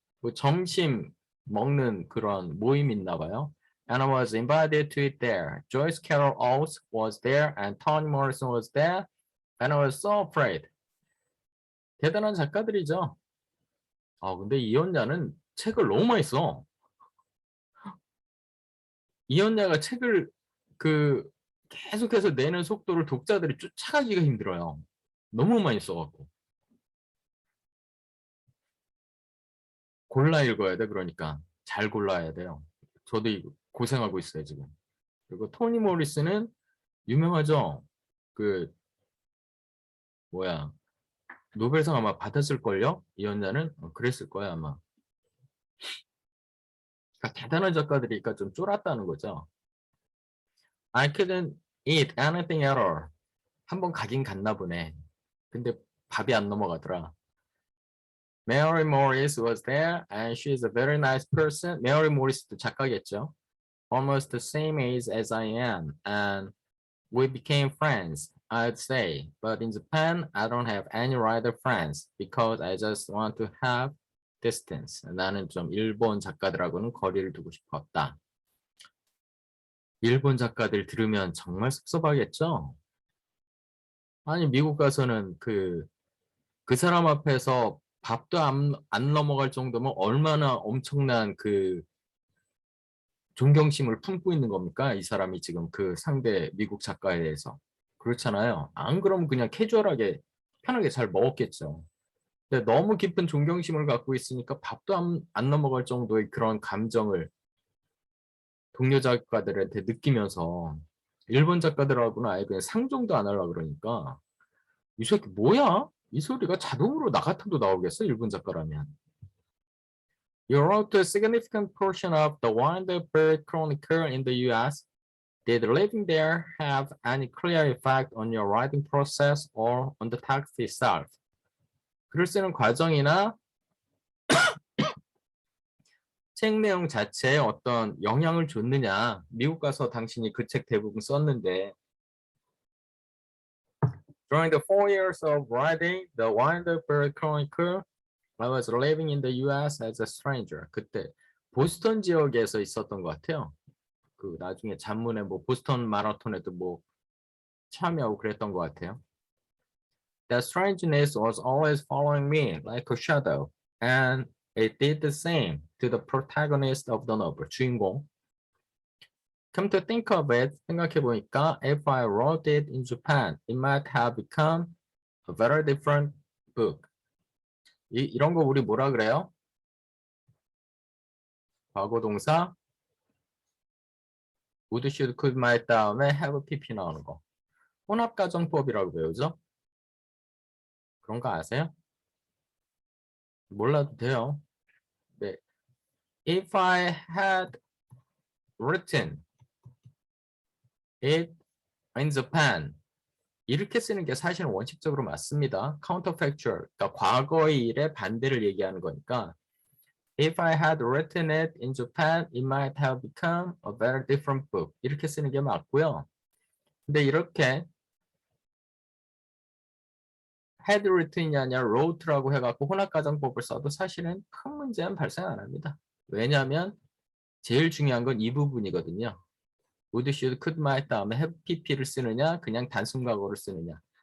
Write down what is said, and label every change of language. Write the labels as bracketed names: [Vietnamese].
[Korean] 뭐 점심 먹는 그런 모임이 있나 봐요. [English] And I was invited to it there. Joyce Carol Oates was there and Toni Morrison was there. And I was so afraid. [Korean] 대단한 작가들이죠. 근데 이현야는 책을 너무 많이 써. 이현야가 책을 계속해서 내는 속도를 독자들이 쫓아가기가 힘들어요. 너무 많이 써갖고. 골라 읽어야 돼, 그러니까. 잘 골라야 돼요. 저도 고생하고 있어요, 지금. 그리고 토니 모리스는 유명하죠? 노벨상 아마 받았을걸요? 이현자는? 그랬을 거야, 아마. 그러니까 대단한 작가들이니까 좀 쫄았다는 거죠. [English] I couldn't eat anything at all. [Korean] 한번 가긴 갔나 보네. 근데 밥이 안 넘어가더라. [English] Mary Morris was there and she's a very nice person. [Korean] Mary Morris도 작가겠죠. [English] Almost the same age as I am and we became friends, I'd say. But in Japan, I don't have any writer friends because I just want to have distance. [Korean] 나는 좀 일본 작가들하고는 거리를 두고 싶었다. 일본 작가들 들으면 정말 섭섭하겠죠? 아니 미국 가서는 그 사람 앞에서 밥도 안 넘어갈 정도면 얼마나 엄청난 존경심을 품고 있는 겁니까? 이 사람이 지금 그 상대 미국 작가에 대해서. 그렇잖아요. 안 그러면 그냥 캐주얼하게 편하게 잘 먹었겠죠. 근데 너무 깊은 존경심을 갖고 있으니까 밥도 안 넘어갈 정도의 그런 감정을 동료 작가들한테 느끼면서 일본 작가들하고는 아예 그냥 상종도 안 하려고 그러니까 이 새끼 뭐야? 이 소리가 자동으로 나 같아도 나오겠어? 일본 작가라면. [English] You wrote a significant portion of the Weinberg Chronicle in the US. Did living there have any clear effect on your writing process or on the text itself? [Korean] 글을 쓰는 과정이나 책 내용 자체에 어떤 영향을 줬느냐. 미국 가서 당신이 그 책 대부분 썼는데 [English] During the 4 years of writing the Weinberg Chronicle, I was living in the US as a stranger. [Korean] 그때 보스턴 지역에서 있었던 것 같아요. 나중에 잔문에 보스턴 마라톤에도 참여하고 그랬던 것 같아요. [English] That strangeness was always following me like a shadow, and it did the same to the protagonist of the novel, 주인공. Come to think of it, [Korean] 생각해보니까 [English] if I wrote it in Japan, it might have become a very different book. [Korean] 이런 거 우리 뭐라 그래요? 과거동사 would, should, could, might 다음에 have, pp 나오는 거. 혼합가정법이라고 배우죠? 그런 거 아세요? 몰라도 돼요. 네. [English] If I had written it in Japan [Korean] 이렇게 쓰는 게 사실은 원칙적으로 맞습니다. [English] counterfactual, [Korean] 그러니까 과거의 일의 반대를 얘기하는 거니까 [English] If I had written it in Japan, it might have become a very different book. [Korean] 이렇게 쓰는 게 맞고요. 근데 이렇게 had written이 아니라 wrote라고 해갖고 혼합가정법을 써도 사실은 큰 문제는 발생 안 합니다. 왜냐하면 제일 중요한 건 이 부분이거든요. would, should, could, might 다음에 have, pp를 쓰느냐, 그냥 단순 과거를 쓰느냐.